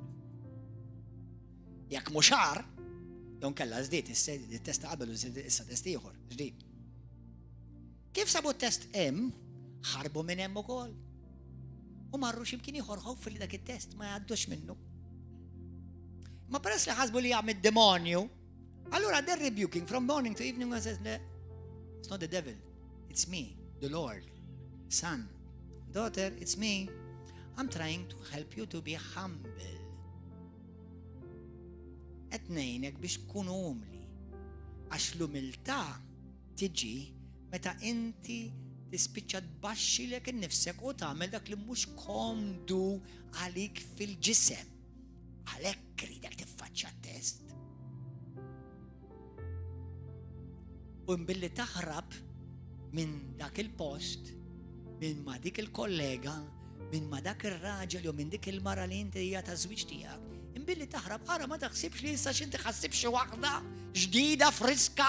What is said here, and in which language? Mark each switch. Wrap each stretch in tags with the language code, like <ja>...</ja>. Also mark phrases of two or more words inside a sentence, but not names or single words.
<mt>Jekk mhux ħar, jew nkella żdied it-test qabel u issa test ieħor, ġdid. Kif sabu t-test hemm, ħarbu minn hemm ukoll. U marru x'imkien ieħor ħoff li dak it-test ma jgħaddux minnu. Ma peress li ħasbu li jagħmel demonju, allura</mt> <en>they're rebuking from morning to evening and says, it's not the devil, it's me, the Lord. Son, daughter, it's me. I'm trying to help you to be humble.</en> <mt>Qed ngħinek biex tkun umli. Għax l-umiltà tiġi meta inti tispiċċa tbaxxilek innifsek u tagħmel dak li mhux komdu għalik fil-ġisem. Għalhekk ridek tiffaċċja t-test. U mbilli taħrab minn dak il-post, minn ma dik il-kollega, minn ma dak ir-raġel jew minn dik il-mara li inti hija ta' żwieġ tiegħek, imbilli taħrab ara ma taħsibx li issa x'inti ħassib xi waħda ġdida friska.</mt>